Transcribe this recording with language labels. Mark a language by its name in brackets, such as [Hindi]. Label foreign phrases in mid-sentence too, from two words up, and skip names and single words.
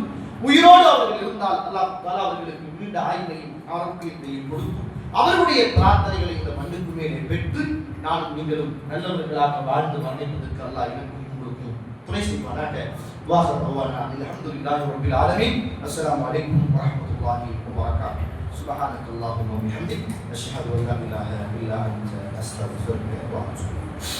[Tamil] உயிரோடு அவர்கள் இருந்தால் [Arabic] الله تعالى [Tamil] அவர்களுக்கு நீண்ட ஆயுளையும் ஆரோக்கியத்தையும் கொடுத்து அவர்களுடைய பிரார்த்தனைகளை இந்த மண்ணுக்கு மேலே பெற்று நானும் நீங்களும் நல்லவர்களாக வாழ்ந்து மன்னிப்பதற்கு அல்லாஹ் எனக்கும் உங்களுக்கும் துணை செய்வானாக. [Arabic] وآخر دعوانا الحمد لله رب العالمين. السلام عليكم ورحمة الله وبركاته. سبحانك اللهم وبحمدك أشهد أن لا إله إلا أنت أستغفرك وأتوب إليك.